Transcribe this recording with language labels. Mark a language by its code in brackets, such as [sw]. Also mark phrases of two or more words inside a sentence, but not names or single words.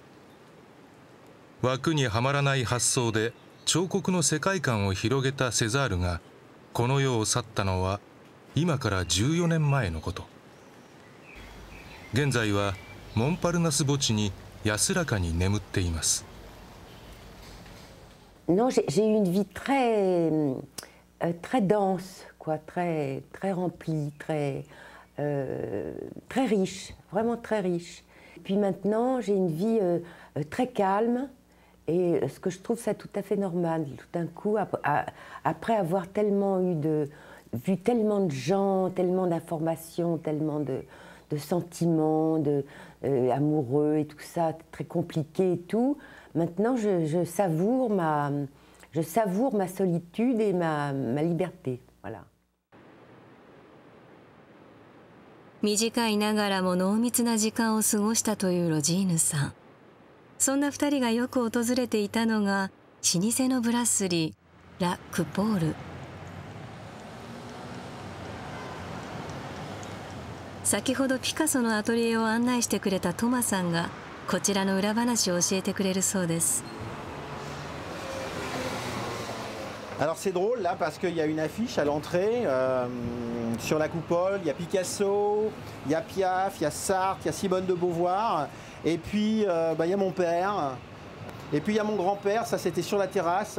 [ja] 枠にはまらない発想で彫刻の世界観を広げたセザールがこの世を去ったのは今から14年前のこと。現在はモンパルナス墓地に安らかに眠っています。 [fr] Non, j'ai eu une vie très dense, quoi, très remplie, très riche, vraiment très riche. Puis maintenant, j'ai une vie très calme. Et ce que je trouve ça tout à fait normal, tout d'un coup, après avoir vu tellement de gens, tellement d'informations, tellement de sentiments, amoureux et tout ça, très compliqué et tout, maintenant je savoure ma solitude et ma liberté, voilà. [ja] 短いながらも濃密な時間を過ごしたというロジーヌさん。そんな2人がよく訪れていたのが老舗のブラスリーラ・クポール。先ほどピカソのアトリエを案内してくれたトマさんがこちらの裏話を教えてくれるそうです。 [fr] Alors c'est drôle là parce qu'il y a une affiche à l'entrée sur la coupole, il y a Picasso, il y a Piaf, il y a Sartre, il y a Simone de Beauvoir, et puis il y a mon père, et puis il y a mon grand-père, ça c'était sur la terrasse.